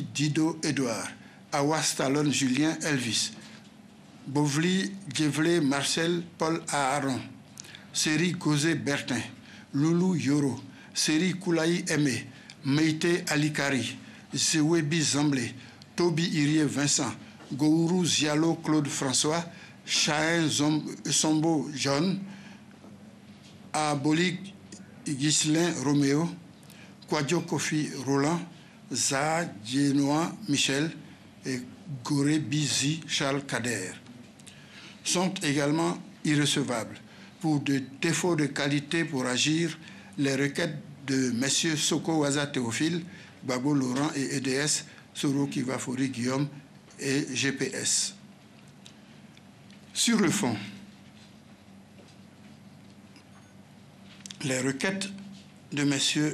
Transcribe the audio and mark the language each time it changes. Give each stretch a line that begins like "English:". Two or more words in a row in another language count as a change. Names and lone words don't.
French: Dido Edouard, Awa Stallone Julien Elvis, Bovli Djevlé Marcel Paul Aaron, Seri Gozé Bertin, Loulou Yoro, Seri Koulaï Aimé, Meïté Alikari, Zewebi Zamblé, Toby Irie Vincent, Gourou Zialo Claude François, Chahin Sombo John, Abolik Ghislain Roméo, Kouadio Kofi Roland, Zaha Djenoa Michel et Goré Bizi Charles Kader sont également irrecevables pour des défauts de qualité pour agir les requêtes de M. Soko Waza Théophile, Gbagbo Laurent et EDS, Soro Kivafori Guillaume et GPS. Sur le fond, les requêtes de M.